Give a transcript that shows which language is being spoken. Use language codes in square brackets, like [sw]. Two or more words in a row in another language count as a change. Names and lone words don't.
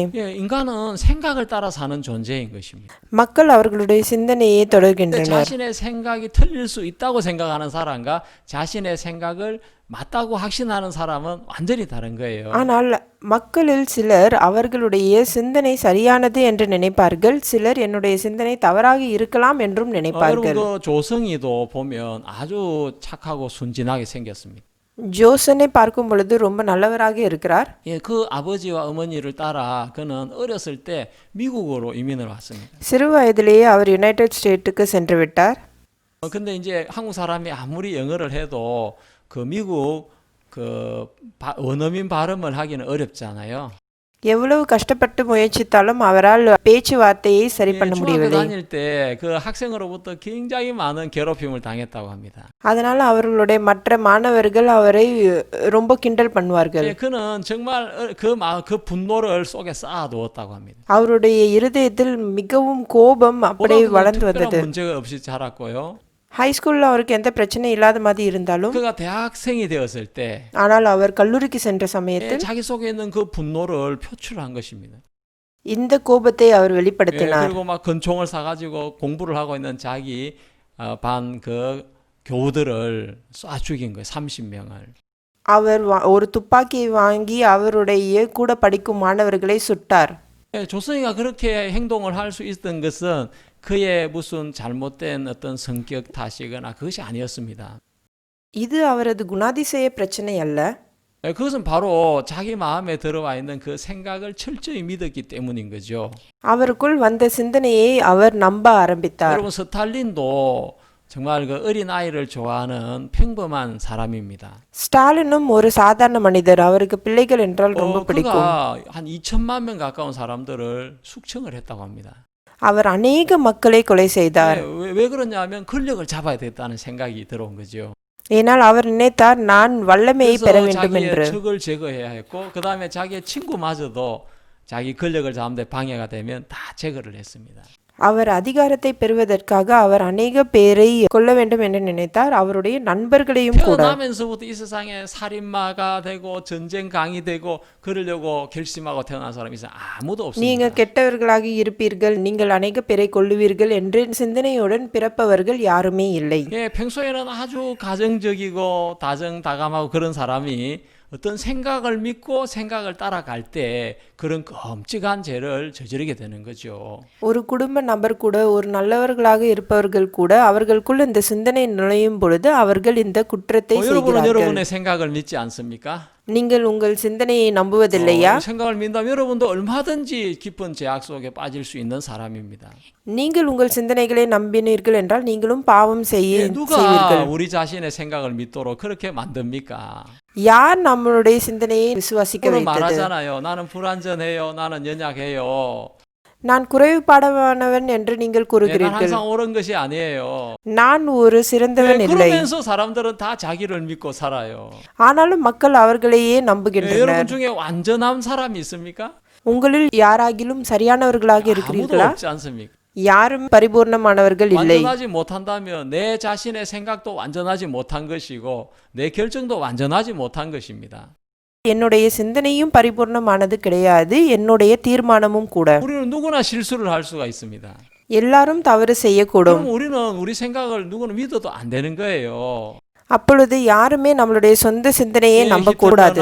[ko] 예, 인간은 생각을 따라 사는 존재인 것입니다. [ta] மக்கள் அவர்களுடைய சிந்தனையை [ko] 근데 [ta] தொடர்கின்றனர். [ko] 자신의 생각이 틀릴 수 있다고 생각하는 사람과 자신의 생각을 맞다고 확신하는 사람은 완전히 다른 거예요. [ta] ஆனால் மக்களில் சிலர் அவர்களுடைய சிந்தனை சரியானது என்று நினைப்பார்கள், சிலர் என்னுடைய சிந்தனை தவறாக இருக்கலாம் என்றும் [ko] 여러분 [ta] நினைப்பார்கள். [ko] 그 조성이도 보면 아주 착하고 순진하게 생겼습니다. [ta] ஜோசனை பார்க்கும் பொழுது ரொம்ப நல்லவராக இருக்கிறார். [ko] 예, 그 아버지와 어머니를 따라 그는 어렸을 때 미국으로 이민을 왔습니다. [ta] சிறு வயதிலேயே அவர் யுனைடெட் ஸ்டேட்டுக்கு சென்று விட்டார். [ko] 근데 이제 한국 사람이 아무리 영어를 해도 그 미국 원어민 발음을 하기는 어렵잖아요. [ta] எவ்வளவு கஷ்டப்பட்டு முயற்சித்தாலும் அவரால் பேச்சுவார்த்தையை சரி பண்ண [ko] 중학교 [ta] முடியவில்லை. [ko] 다닐 때 그 학생으로부터 굉장히 많은 괴롭힘을 당했다고 합니다. [ta] அதனால அவர்களுடைய மற்ற மாணவர்கள் அவரை ரொம்ப கிண்டல் பண்ணுவார்கள். [ko] 예, 그는 정말 그 분노를 속에 쌓아두었다고 합니다. [ta] அவருடைய இருதயத்தில் மிகவும் கோபம் அப்படியே [ko] 고등학교는 [ta] வளர்ந்து [ko] 특별한 [ta] வந்தது. [ko] 문제가 없이 자랐고요. [ta] ஹைஸ்கூல்ல அவருக்கு எந்த பிரச்சனையும் இல்லாத மாதிரி இருந்தாலும், [ko] 그가 대학생이 되었을 때 [ta] ஆனால் அவர் கல்லூரிக்கு சென்ற [ko] 예, [ta] சமயத்தில் [ko] 자기 속에 있는 그 분노를 표출한 것입니다. [ta] இந்த கோபத்தை அவர் [ko] 예, [ta] வெளிப்படுத்தினார். [ko] 그리고 막 권총을 사가지고 공부를 하고 있는 자기 반 그 교우들을 쏴 죽인 거예요. 30명을. [ta] அவர் ஒரு துப்பாக்கியை வாங்கி அவருடைய கூட படிக்கும் மாணவர்களை சுட்டார். [ko] 예, 조성이가 그렇게 행동을 할 수 있던 것은 그의 무슨 잘못된 어떤 성격 탓이거나 그것이 아니었습니다. [ta] இது அவரது குணாதிசய பிரச்சனை அல்ல. [ko] 예, 그것은 바로 자기 마음에 들어와 있는 그 생각을 철저히 믿었기 때문인 거죠. [ta] அவருக்குள் வந்த சிந்தனையை அவர் நம்ப ஆரம்பித்தார். [ko] 여러분 스탈린도 정말 그 어린 아이를 좋아하는 평범한 사람입니다. [ta] ஸ்டாலினும் ஒரு சாதாரண மனிதர். அவருக்கு பிள்ளைகள் என்றால் ரொம்ப பிடிக்கும். [ko] 그가 한 2천만 명 가까운 사람들을 숙청을 했다고 합니다. [ta] அவர் அநேக மக்களை கொலை செய்தார். [ko] 왜 그러냐면 권력을 잡아야 됐다는 생각이 들어온 거죠. [ta] ஏனால் அவர் நினைத்தார், நான் வல்லமையை பெற [ko] 그래서 [ta] வேண்டும் என்று. [ko] 자기의 적을 제거해야 했고 그 다음에 자기의 친구마저도 자기 권력을 잡는데 방해가 되면 다 제거를 했습니다. [ta] அவர் அதிகாரத்தை பெறுவதற்காக அவர் அநேக பேரை கொல்ல வேண்டும் என்று நினைத்தார், அவருடைய நண்பர்களையும் கூட. [ko] 태어나면서부터 이 세상에 살인마가 되고 전쟁강이 되고 그러려고 결심하고 태어난 사람이 아무도 [ta] நீங்க [ko] 없습니다. [ta] கெட்டவர்களாக இருப்பீர்கள், நீங்கள் அநேக பேரை கொல்லுவீர்கள் என்று சிந்தனையுடன் பிறப்பவர்கள் யாருமே இல்லை. [ko] 예, 평소에는 아주 가정적이고 다정다감하고 그런 사람이 어떤 생각을 믿고 생각을 따라갈 때 그런 끔찍한 죄를 저지르게 되는 거죠. [ta] ஒரு குடும்ப நபர் கூட, ஒரு நல்லவர்களாக இருப்பவர்கள் கூட, அவர்களுக்குள் இந்த சிந்தனை நுழையும் பொழுது அவர்கள் இந்த குற்றத்தை [ko] 여러분은 [ta] செய்கிறார்கள். [ko] 여러분의 생각을 믿지 않습니까? [ta] நீங்கள் உங்கள் சிந்தனையை நம்புவதில்லையா? [ko] 생각을 믿다면 여러분도 얼마든지 깊은 죄악 속에 빠질 수 있는 사람입니다. [ta] நீங்கள் உங்கள் சிந்தனைகளை நம்பினீர்கள் என்றால் நீங்களும் பாவம் [ko] 누가 [ta] செய்வீர்கள். [ko] 우리 자신의 생각을 믿도록 그렇게 만듭니까? [ta] யார் நம்மளுடைய சிந்தனையை விசுவாசிக்க [ko] 오늘 [ta] வைத்தது? [ko] 말하잖아요. 나는 불완전해요. 나는 연약해요. [ta] நான் குறைவுபாடானவன் என்று நீங்கள் [ko] 난 [ta] கூறுகிறீர்கள். [ko] 항상 옳은 것이 아니에요. [ta] நான் ஒரு சிறந்தவன் இல்லை. [ko] 그러면서 사람들은 다 자기를 믿고 살아요. [ta] ஆனாலும் மக்கள் அவர்களையே [ko] 여러분 [ta] நம்புகின்றனர். [ko] 중에 완전한 사람이 있습니까? [ta] உங்களில் யாராகிலும் சரியானவர்களாக [ko] 아무도 [ta] இருக்கிறீர்களா? [ko] 없지 않습니까? [ta] யாரும் பரிபூர்ணமானவர்கள் இல்லை. [ko] 완전하지 못한다면 내 자신의 생각도 완전하지 못한 것이고 내 결정도 완전하지 못한 것입니다. [ta] என்னுடைய சிந்தனையும் பரிபூர்ணமானது கிடையாது, என்னுடைய தீர்மானமும் கூட. [ko] 우리는 누구나 실수를 할 수가 있습니다. [ta] எல்லாரும் தவறு செய்யக்கூடும். [ko] 그럼 우리는 우리 생각을 누구는 믿어도 안 되는 거예요. [ta] அப்பொழுது யாருமே நம்மளுடைய சொந்த சிந்தனையை நம்பக்கூடாது.